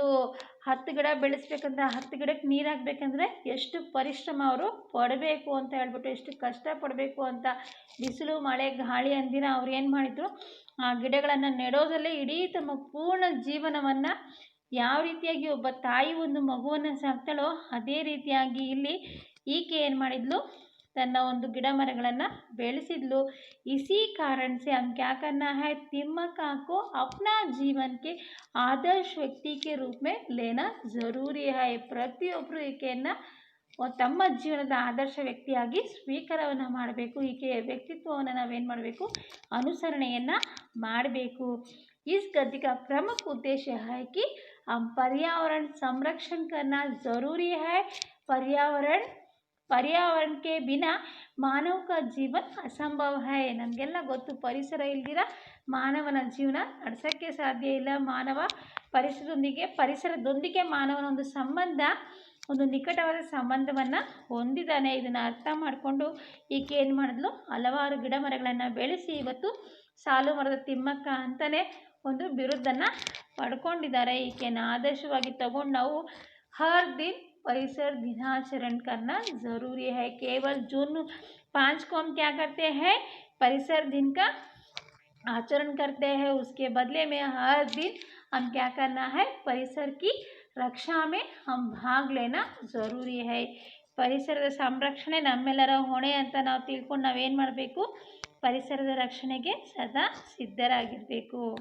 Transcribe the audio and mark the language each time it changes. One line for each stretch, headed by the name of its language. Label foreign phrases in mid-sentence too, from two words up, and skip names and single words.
Kannada: 10 ಗಿಡ ಬೆಳೆಸ್ಬೇಕಂದ್ರೆ 10 ಗಿಡಕ್ಕೆ ನೀರು ಹಾಕಬೇಕಂದ್ರೆ ಎಷ್ಟು ಪರಿಶ್ರಮ ಅವರು ಪಡಬೇಕು ಅಂತ ಹೇಳ್ಬಿಟ್ಟು, ಎಷ್ಟು ಕಷ್ಟಪಡಬೇಕು ಅಂತ, ಬಿಸಿಲು ಮಳೆ ಗಾಳಿ ಅಂದಿರ ಅವ್ರು ಏನು ಮಾಡಿದರು, ಆ ಗಿಡಗಳನ್ನು ನೆಡೋದಲ್ಲೇ ಇಡೀ ತಮ್ಮ ಪೂರ್ಣ ಜೀವನವನ್ನು ಯಾವ ರೀತಿಯಾಗಿ ಒಬ್ಬ ತಾಯಿ ಒಂದು ಮಗುವನ್ನು ಸಾಕ್ತಾಳೋ ಅದೇ ರೀತಿಯಾಗಿ ಇಲ್ಲಿ ಈಕೆ ಏನು ಮಾಡಿದ್ಲು, ತನ್ನ ಒಂದು ಗಿಡ ಮರಗಳನ್ನು ಬೆಳೆಸಿದ್ಲು.
Hindi: इसी कारण से हम क्या करना है, तिम्मक्का को अपना जीवन के आदर्श व्यक्ति के रूप में लेना ज़रूरी है.
Kannada: ಪ್ರತಿಯೊಬ್ಬರು ಈಕೆಯನ್ನು ತಮ್ಮ ಜೀವನದ ಆದರ್ಶ ವ್ಯಕ್ತಿಯಾಗಿ ಸ್ವೀಕಾರವನ್ನು ಮಾಡಬೇಕು. ಈಕೆಯ ವ್ಯಕ್ತಿತ್ವವನ್ನು ನಾವೇನು ಮಾಡಬೇಕು, ಅನುಸರಣೆಯನ್ನು ಮಾಡಬೇಕು.
Hindi: इस गद्य का प्रमुख उद्देश्य है कि हम पर्यावरण संरक्षण करना ज़रूरी है. पर्यावरण के बिना मानव जीवन असंभव है.
Kannada: ನಮಗೆಲ್ಲ ಗೊತ್ತು, ಪರಿಸರ ಇಲ್ದಿರ ಮಾನವನ ಜೀವನ ನಡೆಸೋಕ್ಕೆ ಸಾಧ್ಯ ಇಲ್ಲ. ಮಾನವ ಪರಿಸರದೊಂದಿಗೆ ಮಾನವನ ಒಂದು ಸಂಬಂಧ, ಒಂದು ನಿಕಟವಾದ ಸಂಬಂಧವನ್ನು ಹೊಂದಿದ್ದಾನೆ. ಇದನ್ನು ಅರ್ಥ ಮಾಡಿಕೊಂಡು ಈಕೆ ಏನು ಮಾಡಿದ್ಲು, ಹಲವಾರು ಗಿಡ ಮರಗಳನ್ನು ಬೆಳೆಸಿ ಇವತ್ತು ಸಾಲು ಮರದ ತಿಮ್ಮಕ್ಕ ಅಂತಲೇ ಒಂದು ಬಿರುದನ್ನು ಪಡ್ಕೊಂಡಿದ್ದಾರೆ. ಈಕೆಯನ್ನು ಆದರ್ಶವಾಗಿ ತಗೊಂಡು ನಾವು
Hindi: हर दिन परिसर दिनाचरण करना ज़रूरी है. केवल जून 5 को हम क्या करते हैं, परिसर दिन का आचरण करते हैं. उसके बदले में हर दिन हम क्या करना है, परिसर की रक्षा में हम भाग लेना ज़रूरी है.
Kannada: ಪರಿಸರದ ಸಂರಕ್ಷಣೆ ನಮ್ಮೆಲ್ಲರ ಹೊಣೆ ಅಂತ ನಾವು ತಿಳ್ಕೊಂಡು ನಾವೇನು ಮಾಡಬೇಕು, ಪರಿಸರದ ರಕ್ಷಣೆಗೆ ಸದಾ ಸಿದ್ಧರಾಗಿರಬೇಕು.